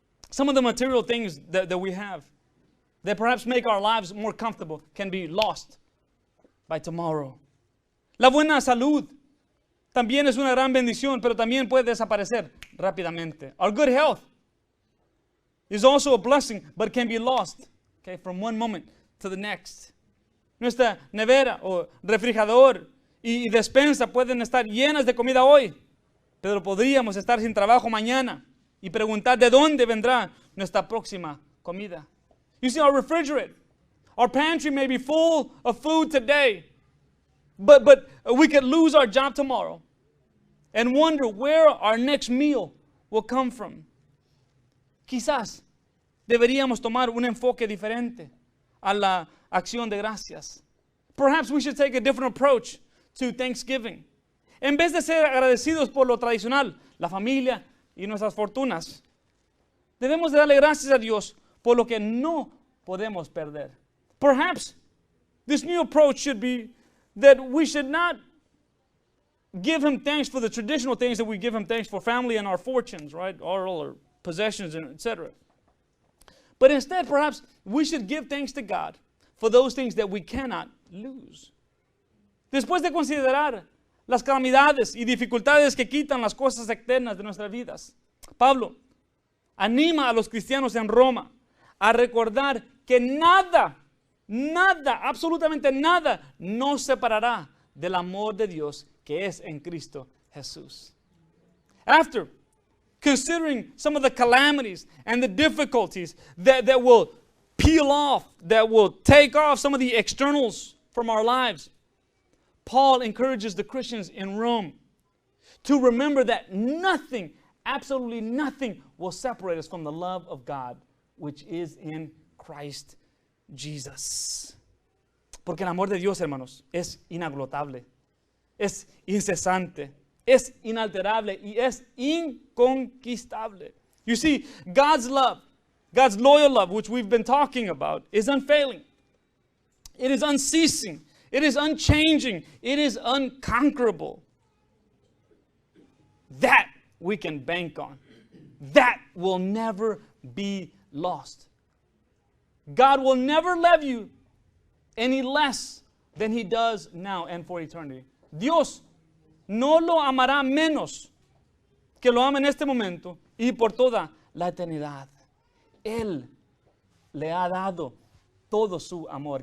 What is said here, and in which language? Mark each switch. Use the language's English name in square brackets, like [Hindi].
[English] Some of the material things that we have that perhaps make our lives more comfortable can be lost by tomorrow. [Spanish] La buena salud también es una gran bendición, pero también puede desaparecer rápidamente. [English] Our good health is also a blessing, but can be lost, okay, from one moment to the next. [Spanish] Nuestra nevera o refrigerador y despensa pueden estar llenas de comida hoy, pero podríamos estar sin trabajo mañana y preguntar de dónde vendrá nuestra próxima comida. [English] You see, our refrigerator, our pantry may be full of food today, but we could lose our job tomorrow and wonder where our next meal will come from. [Spanish] Quizás deberíamos tomar un enfoque diferente a la acción de gracias. [English] Perhaps we should take a different approach to Thanksgiving. [Spanish] En vez de ser agradecidos por lo tradicional, la familia y nuestras fortunas, debemos de darle gracias a Dios por lo que no podemos perder. [English] Perhaps this new approach should be that we should not give Him thanks for the traditional things that we give Him thanks for, family and our fortunes, right? All our possessions, and etc. But instead, perhaps we should give thanks to God for those things that we cannot lose. [Spanish] Después de considerar las calamidades y dificultades que quitan las cosas externas de nuestras vidas, Pablo anima a los cristianos en Roma a recordar que nada, absolutamente nada, nos separará del amor de Dios que es en Cristo Jesús. [English] After considering some of the calamities and the difficulties that will peel off, that will take off some of the externals from our lives, Paul encourages the Christians in Rome to remember that nothing, absolutely nothing, will separate us from the love of God, which is in Christ Jesus. [Spanish] Porque el amor de Dios, hermanos, es inagotable, es incesante, es inalterable y es inconquistable. [English] You see, God's love, God's loyal love, which we've been talking about, is unfailing. It is unceasing. It is unchanging. It is unconquerable. That we can bank on. That will never be lost. God will never love you any less than He does now and for eternity. [Spanish] Dios no lo amará menos que lo ama en este momento y por toda la eternidad. Él le ha dado todo su amor.